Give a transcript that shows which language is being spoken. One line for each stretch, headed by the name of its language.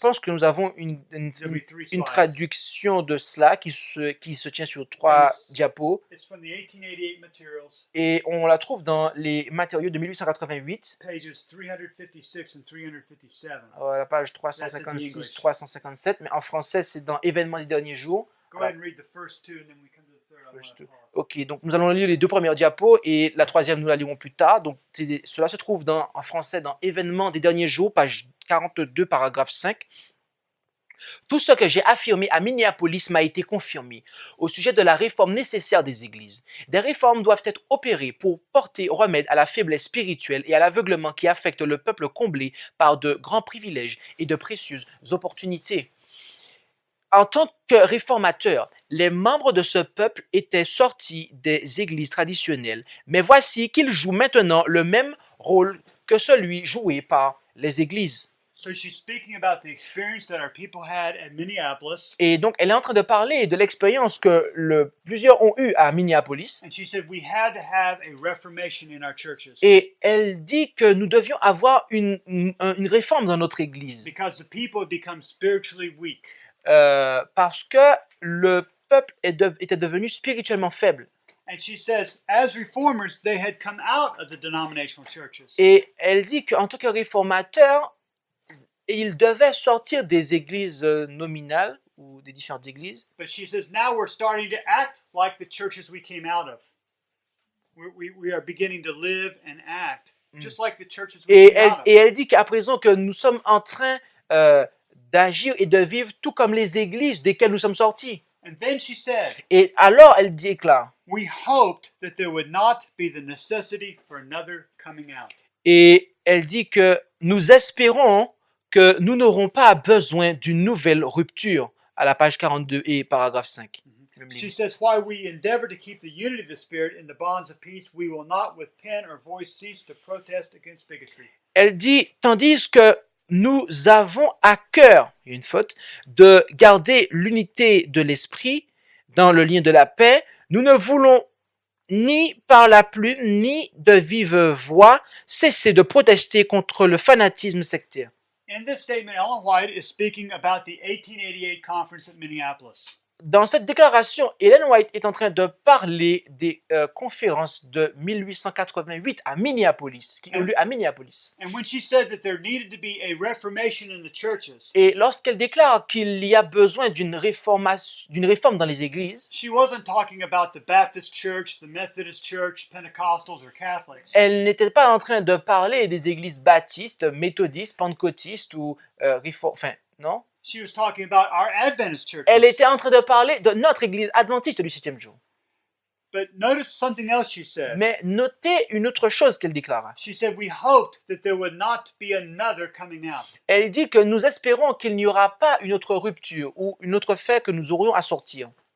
French: pense que nous avons une traduction de cela qui se tient sur 3 diapos.
English: It's from the 1888 materials,
French: Et on la trouve dans les matériaux de 1888,
English: pages 356 and 357.
French: à la page 356, 357, mais en français c'est dans Événements des derniers jours.
English: Go ahead and read the first two, and then we come to the third. First two.
French: Ok, donc nous allons lire les 2 premières diapos et la 3e nous la lirons plus tard. Donc cela se trouve en français dans Événements des derniers jours, page 42, paragraphe 5. Tout ce que j'ai affirmé à Minneapolis m'a été confirmé au sujet de la réforme nécessaire des églises. Des réformes doivent être opérées pour porter remède à la faiblesse spirituelle et à l'aveuglement qui affecte le peuple comblé par de grands privilèges et de précieuses opportunités. En tant que réformateurs, les membres de ce peuple étaient sortis des églises traditionnelles, mais voici qu'ils jouent maintenant le même rôle que celui joué par les églises.
English: So she's speaking about the experience that our people had at Minneapolis.
French: Et donc, elle est en train de parler de l'expérience que plusieurs ont eue à Minneapolis.
English: And she said we had to have a reformation in our churches.
French: Et elle dit que nous devions avoir une réforme dans notre église.
English: Because the people had become spiritually weak.
French: Parce que le peuple était devenu spirituellement faible.
English: And she says, as reformers, they had come out of the denominational churches.
French: Et elle dit qu'en tant que réformateurs, ils devaient sortir des églises nominales ou des différentes églises.
English: But she says, now we're starting to act like the churches we came out of. We are beginning to live and act just like the churches we came out of.
French: Et elle dit qu'à présent que nous sommes en train d'agir et de vivre tout comme les églises desquelles nous sommes sortis.
English: And then she said,
French: Et alors elle déclare,
English: we hoped that there would not be the necessity for another coming out.
French: et elle dit que nous espérons que nous n'aurons pas besoin d'une nouvelle rupture, à la page 42 et paragraphe 5.
English: She says, while we endeavor to keep the unity of the Spirit in the bonds of peace, we will not with pen or voice cease to protest against bigotry.
French: Elle dit, tandis que nous avons à cœur, il y a une faute, de garder l'unité de l'esprit dans le lien de la paix, nous ne voulons ni par la plume, ni de vive voix cesser de protester contre le fanatisme sectaire.
English: In this statement, Ellen White is speaking about the 1888 conference at Minneapolis.
French: Dans cette déclaration, Ellen White est en train de parler des conférences de 1888 à Minneapolis, qui ont lieu à Minneapolis.
English: And when she said that there needed to be a reformation in the churches,
French: Et lorsqu'elle déclare qu'il y a besoin d'une réforme dans les églises,
English: she wasn't talking about the Baptist church, the Methodist church, Pentecostals, or Catholics.
French: elle n'était pas en train de parler des églises baptistes, méthodistes, pentecôtistes ou non.
English: She was talking about our Adventist churches.
French: Elle était en train de parler de notre église adventiste du 7e jour.
English: But notice something else she said.
French: Mais notez une autre chose qu'elle déclara.
English: She said, we hoped that there would not be another coming out.
French: Elle dit que nous espérons qu'il n'y aura pas une autre rupture ou une autre fait que nous aurions à sortir.